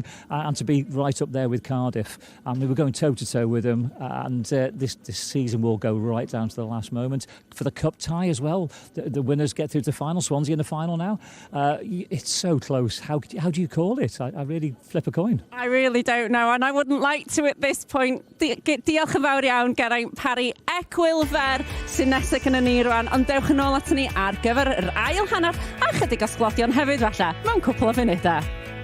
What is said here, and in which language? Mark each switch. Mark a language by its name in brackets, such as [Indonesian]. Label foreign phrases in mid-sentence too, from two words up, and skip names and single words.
[English] And to be right up there with Cardiff. I mean, we're going toe-to-toe with them. And this season will go right down to the last moment. For the cup tie as well, the winners get through to the final. Swansea in the final now. It's so close. How do you call it? I really flip a coin. I really don't know, and I wouldn't like to at this point. [Welsh] Diolch yn fawr iawn, Geraint Parry. Ecwilfer sy'n nesig yn y ni rwan, ond dewch yn ôl at ni ar gyfer yr ail hanner a chydig o sglodion hefyd falle mewn cwpl o funudau.